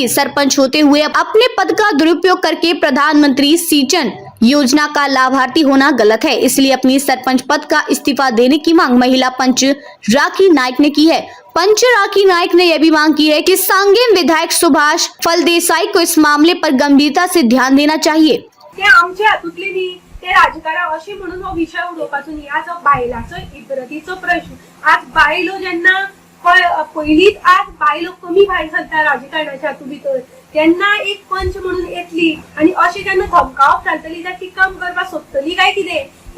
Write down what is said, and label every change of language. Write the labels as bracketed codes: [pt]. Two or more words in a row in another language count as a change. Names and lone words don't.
[hi] सरपंच होते हुए अपने पद का दुरुपयोग करके प्रधानमंत्री सिंचाई योजना का लाभार्थी होना गलत है, इसलिए अपनी सरपंच पद का इस्तीफा देने की मांग महिला पंच राखी नायक ने की है। पंच राखी नायक ने यह भी मांग की है कि सांगेम विधायक सुभाष फलदेसाई को इस मामले पर गंभीरता से ध्यान देना चाहिए। [kok] ते राजकारण अशी म्हणून हो विषय उडोवपाचो न्ही। आज बायलाचो इब्रतीचो प्रश्न, आज बायलो जेन्ना पयलींच आज बायलो कमी भायर सरता राजकारणाच्या हातूंत भितर, तेन्ना एक पंच म्हणून येतली आनी अशें जेन्ना धमकावप घालतली जाल्यार ती काम करपाक सोदतली काय कितें?